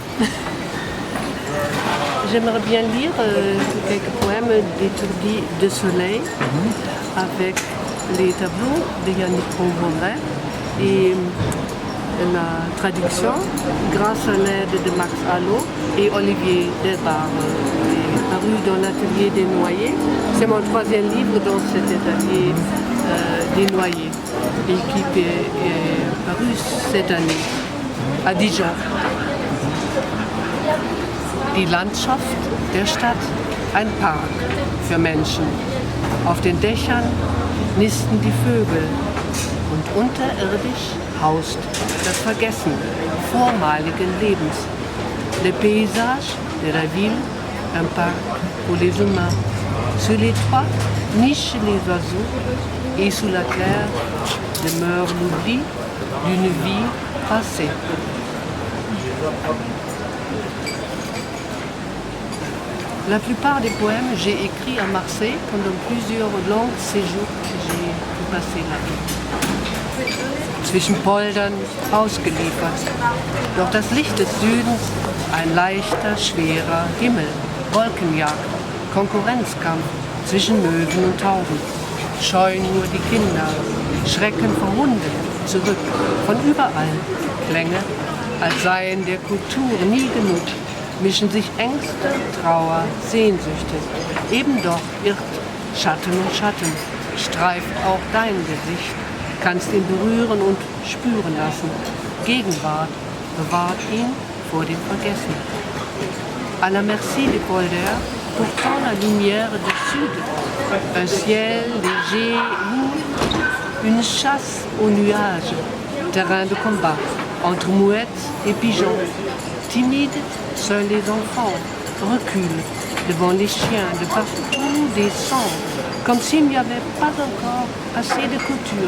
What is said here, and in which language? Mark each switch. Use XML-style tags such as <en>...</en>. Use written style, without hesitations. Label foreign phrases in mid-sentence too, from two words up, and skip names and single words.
<fr>J'aimerais bien lire quelques poèmes d'Étourdi de Soleil avec les tableaux de Yannick Pombonnet et la traduction grâce à l'aide de Max Allo et Olivier Delbar, paru dans l'atelier des Noyers. C'est mon 3e livre dans cet atelier des Noyers et qui est paru cette année à Dijon.</fr> <de>Die Landschaft der Stadt, ein Park für Menschen. Auf den Dächern nisten die Vögel und unterirdisch haust das Vergessen vormaligen Lebens.</de> <fr>Le paysage de la ville, un parc pour les humains. Sur les toits nichent les oiseaux et sous la terre demeure l'oubli d'une vie passé. La plupart des poèmes, j'ai écrit à Marseille pendant plusieurs longs séjours que j'ai pu passer là.</fr> <de>Zwischen Poldern ausgeliefert. Doch das Licht des Südens, ein leichter, schwerer Himmel, Wolkenjagd, Konkurrenzkampf zwischen Möwen und Tauben. Scheuen nur die Kinder, Schrecken vor Hunden, zurück, von überall. Klänge, als seien der Kultur nie genug, mischen sich Ängste, Trauer, Sehnsüchte. Eben doch irrt Schatten und Schatten, streift auch dein Gesicht, kannst ihn berühren und spüren lassen. Gegenwart bewahrt ihn vor dem Vergessen.</de> <fr>À la merci des polders, pourtant la lumière du sud, un ciel léger, lourd, une chasse aux nuages, terrain de combat, entre mouettes et pigeons. Timides, seuls les enfants reculent devant les chiens de partout des sons, comme s'il n'y avait pas encore assez de couture.</fr>